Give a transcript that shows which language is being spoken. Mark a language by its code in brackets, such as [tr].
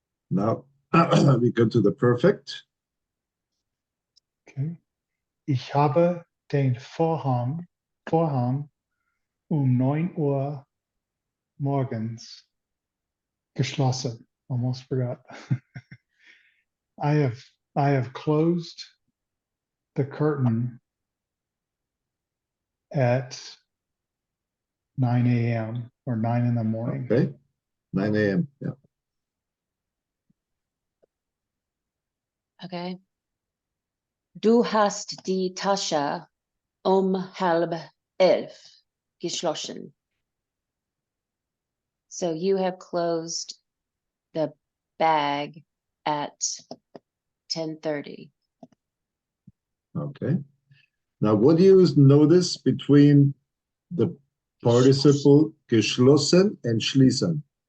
[en] Now we go to the perfect. Okay. [de] Ich habe den Vorhang um 9 Uhr morgens geschlossen. [en] Almost forgot. I have closed the curtain at 9 a.m. or 9 in the morning. Okay. 9 a.m. Yeah. Okay. [de] Du hast die Tasche halb 11 geschlossen. [en] So you have closed the bag at 10:30. Okay. Now, what do you notice between the participle geschlossen and schließen?